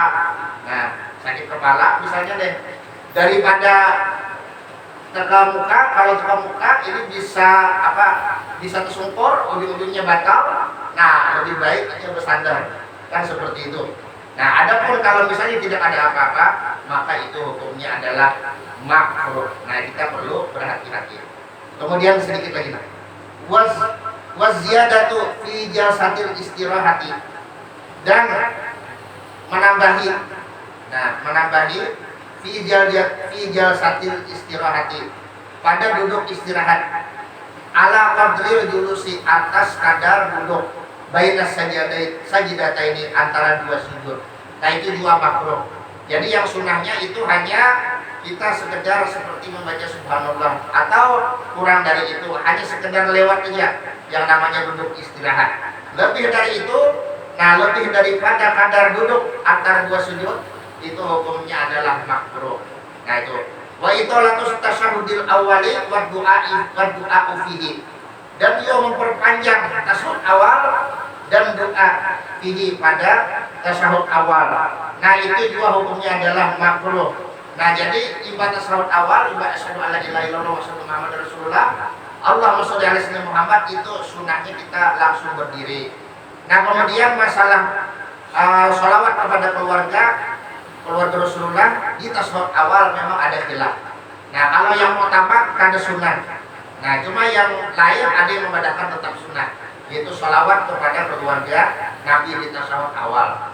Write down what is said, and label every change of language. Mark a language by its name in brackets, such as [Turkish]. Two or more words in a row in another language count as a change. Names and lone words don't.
[Indonesian] Nah sakit kepala misalnya deh, daripada teka muka, kalau teka muka ini bisa bisa tersungkur, ujung-ujungnya batal. Nah lebih baik aja bersandar, kan seperti itu. Nah adapun kalau misalnya tidak ada apa-apa, maka itu hukumnya adalah makruh. Nah kita perlu berhati-hati. Kemudian sedikit lagi, [Arabic] والزيادة في جلسة الاستراحة, [Indonesian] dan menambahi. Nah menambahi [Arabic] في جلسة الاستراحة, [Indonesian] pada duduk istirahat, [Arabic] على قدر الجلوس, [Indonesian] atas kadar duduk, [Arabic] بين السجدتين, [Indonesian] antara dua sujud. Nah itu juga makruh. Jadi yang sunnahnya itu hanya kita sekedar seperti membaca subhanallah, atau kurang dari itu, hanya sekedar lewat aja yang namanya duduk istirahat. Lebih dari itu, nah lebih daripada kadar duduk antara dua sujud, itu hukumnya adalah makruh. Nah itu [Arabic] وإطالة التشهد الأول والدعاء فيه, [Indonesian] dan dia memperpanjang tasyahud awal dan doa fihi, pada tasyahud awal. Nah itu juga hukumnya adalah makruh. Nah jadi ibadah tasyahud awal, ibadah [Arabic] أشهد أن لا إله إلا الله وأشهد أن محمدا رسول الله اللهم صل على سيدنا محمد, [Indonesian] itu sunahnya kita langsung berdiri. Nah kemudian masalah sholawat kepada keluarga Rasulullah di tasyahud awal memang ada khilaf. Nah kalau yang utama kada sunnah. Nah cuma yang lain ada yang membedakan tetap sunnah, yaitu sholawat kepada keluarga Nabi di tasyahud awal.